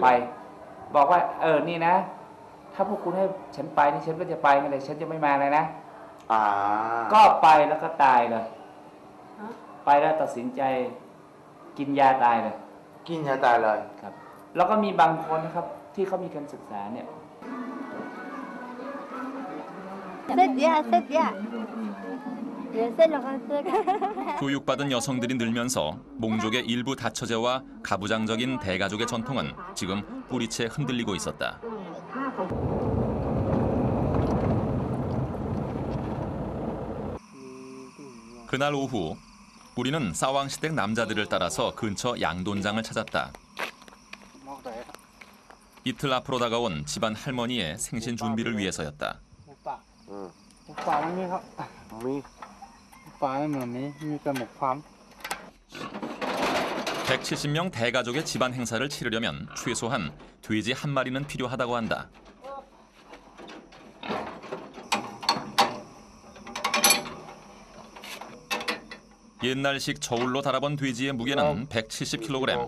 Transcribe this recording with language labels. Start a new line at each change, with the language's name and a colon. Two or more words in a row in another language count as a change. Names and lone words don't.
Thai: ไปบอกว่านี่นะ ถ้าพวกคุณให้ฉันไปนี่ฉันก็จะไปไม่เลยฉันจะไม่มาเลยนะ ก็ไปแล้วก็ตายเลย ไปแล้วตัดสินใจกินยาตายเลย กินยาตายเลย ครับ แล้วก็มีบางคนนะครับที่เขามีการศึกษาเนี่ย
Korean: 교육받은 여성들이 늘면서 몽족의 일부 다처제와 가부장적인 대가족의 전통은 지금 뿌리채 흔들리고 있었다. 그날 오후 우리는 싸왕시댁 남자들을 따라서 근처 양돈장을 찾았다. 이틀 앞으로 다가온 집안 할머니의 생신 준비를 위해서였다.
Thai: ป่ามันมีครับมีป่าไม่เหมือนนี้มีแต่หมกฟาร์ม
Korean: 170명 대가족의 집안 행사를 치르려면 최소한 돼지 한 마리는 필요하다고 한다. 옛날식 저울로 달아본 돼지의 무게는 170kg.